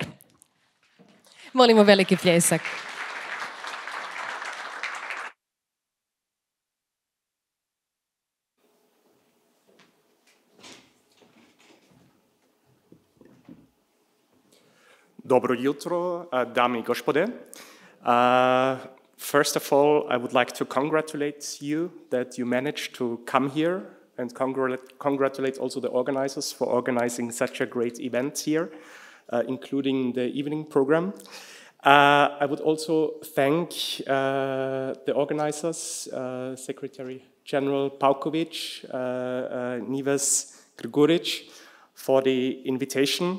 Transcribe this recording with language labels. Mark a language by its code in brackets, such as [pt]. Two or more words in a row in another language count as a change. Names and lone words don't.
[hr] Molimo veliki pljesak. Dobro jutro, dame I gospode. [en] First of all, I would like to congratulate you that you managed to come here and congratulate also the organizers for organizing such a great event here, including the evening program. I would also thank the organizers, Secretary General Paukovic, Nives Grguric, for the invitation.